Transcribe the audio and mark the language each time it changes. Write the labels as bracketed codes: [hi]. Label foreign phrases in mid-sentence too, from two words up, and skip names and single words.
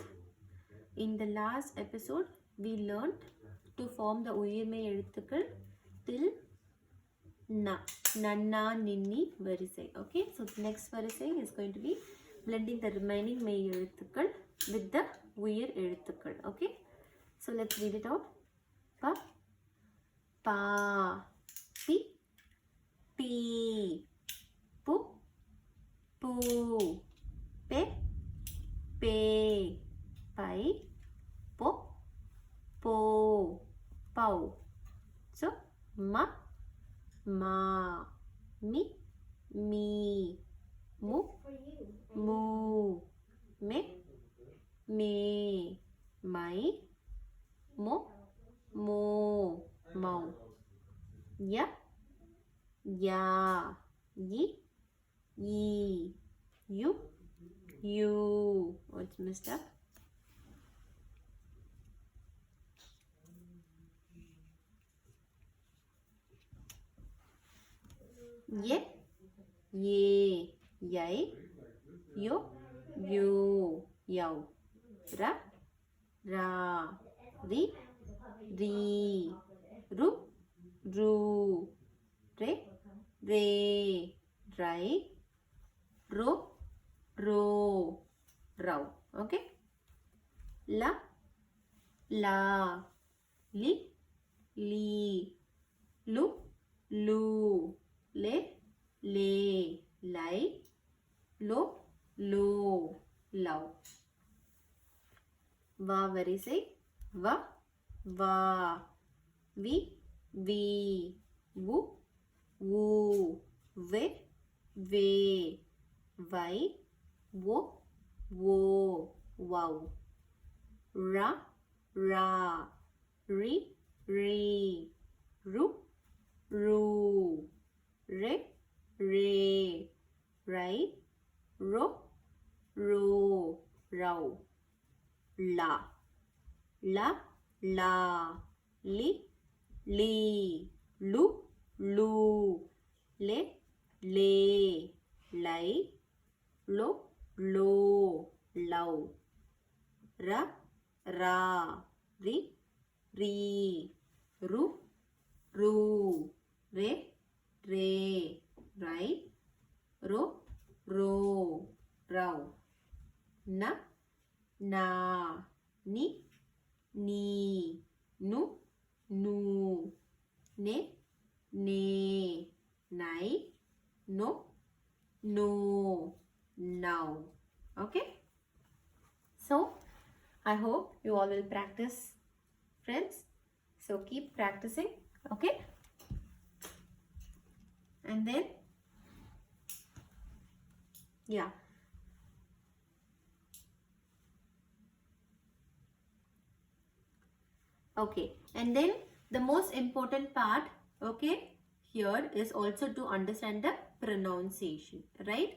[en] In the last episode, we learned to form the [ta] உயிர்மெய் எழுத்துக்கள் [en] till na, nanna, ninni varisai. Okay, so the next varisai is going to be blending the remaining [ta] மெய் எழுத்துக்கள் [en] with the [ta] உயிர் எழுத்துக்கள். [en] Okay, so let's read it out. Pa, pa, pi, pi, pu, pu, pe, pe, pai, po, po, pau. So ma, ma, mi, mi, mu, mu, me, me, mai, mo, mo, mau. Ya, ya, yi, yi, you, you. Oh, it's messed up. Ye, ye, yai, yo, you, yau. Ra, ra, ri, ri, ru, ru, re, re, rai, ro, ro, rau. Okay. La, la, li, li, lu, lu, le, le, lai, lo, lo, lau. Va varisai, va, va, vi, vi, vu, vu, ve, ve, vai, wo, wo, wow. Ra, ra, ri, ri, ru, ru, re, re, rai, ro, ro, rau. La, la, la, li, li, lu, lu, le, le, lai, lo, lo, lau. Ra, ra, ri, ri, ru, ru, re, re, rai, ro, ro, rau. Na, na, ni, ni, nu, nu, ne, ne, nai, no, no, now. Okay, so I hope you all will practice, friends. So keep practicing. Okay, and then yeah, okay, and then the most important part, okay, here is also to understand the pronunciation, right?